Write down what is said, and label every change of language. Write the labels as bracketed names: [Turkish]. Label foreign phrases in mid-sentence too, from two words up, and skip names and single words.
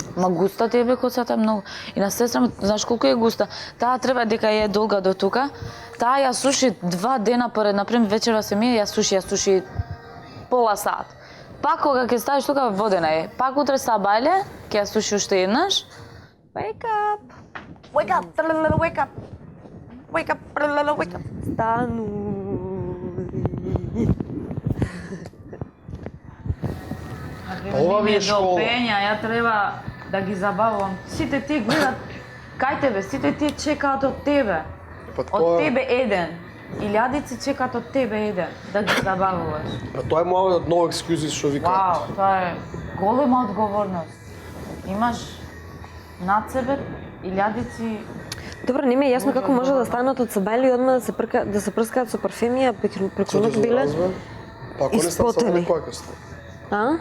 [Macedonian] Ма густа ти е бе косата многу. И на сестра ми, знаеш колку е густа? Таа треба дека е долга до тука. Таа ја суши 2 дена поред, например вечера се мие, ја суши пола сат. Пак кога ќе ставиш тука водена е. Пак утре сабајле, ќе ја суши уште еднаш. [English] Wake up. Wake up. Wake up. Wake up. Wake up. [Macedonian] Стану. Ова ми е школа. Ја треба да ги забавувам. Сите ти гледат кај тебе, сите ти чекаат од тебе. Од тебе еден. Илјадици чекаат од тебе еден, да ги забавуваш. Тоа е мојот [English] no excuses [Macedonian] што викаат. Вау, тоа е голема одговорност. Имаш над себе илјадици. Добро, не ми е јасно како може да станат од сабајли и одма да се прскаат со парфемија, преку ноќ биле испотени. А?